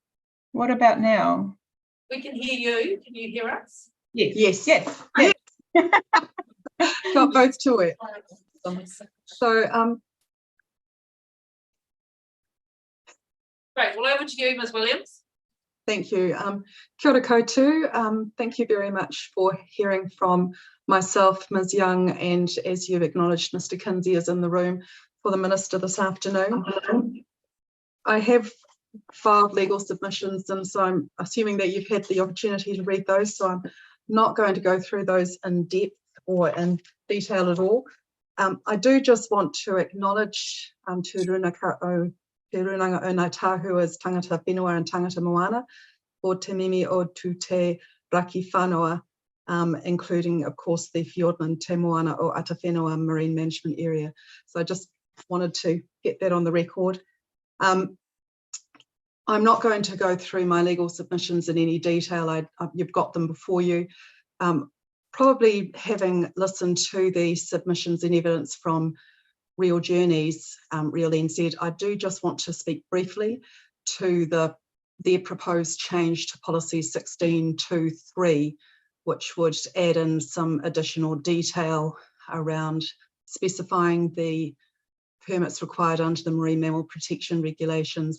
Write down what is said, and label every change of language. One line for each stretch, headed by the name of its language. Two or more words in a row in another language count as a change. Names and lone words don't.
English: What about now? We can hear you. Can you hear us? Yes. Yes. Got both to it. So Great. Well, over to you, Ms. Williams. thank you.
Māori: Kia ora koutou.
English: Thank you very much for hearing from myself, Ms. Young, and as you've acknowledged, Mr. Kinsey is in the room for the Minister this afternoon. I have filed legal submissions, and so I'm assuming that you've had the opportunity to read those, so I'm not going to go through those in depth or in detail at all. I do just want to acknowledge Te Runanga o Ngāi Tahu as
Māori: tangata whenua
English: and
Māori: tangata moana o te mimi o tu te raki whanua,
English: including, of course, the Fiordland Te Moana o Atawhenua Marine Management Area. So I just wanted to get that on the record. I'm not going to go through my legal submissions in any detail. You've got them before you. Probably having listened to the submissions and evidence from Real Journeys, Real NZ, I do just want to speak briefly to their proposed change to policy 16.2.3, which would add in some additional detail around specifying the permits required under the marine mammal protection regulations.